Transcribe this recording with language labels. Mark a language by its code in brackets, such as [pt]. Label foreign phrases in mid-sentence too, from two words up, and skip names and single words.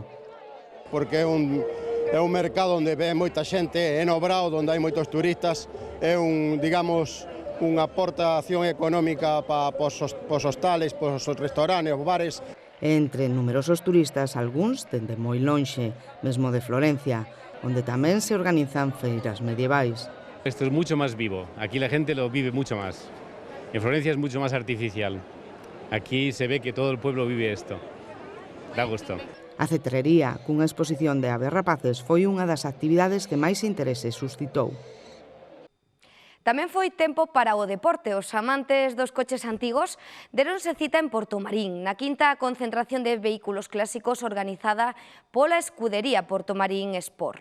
[gl] Porque é un mercado onde ve moita xente, é no Brao, onde hai moitos turistas, é unha aportación económica para os hostales, para os restaurantes, os bares. Entre numerosos turistas, algúns dende moi lonxe, mesmo de Florencia, onde tamén se organizan feiras medievais. [es] Esto es mucho más vivo, aquí la gente lo vive mucho más. En Florencia es mucho más artificial. Aquí se ve que todo el pueblo vive esto. Da gusto. [gl] A cetrería, cunha exposición de aves rapaces, foi unha das actividades que máis interese suscitou. Tamén foi tempo para o deporte. Os amantes dos coches antigos deronse cita en Portomarín, na quinta concentración de vehículos clásicos organizada pola escudería Portomarín Sport.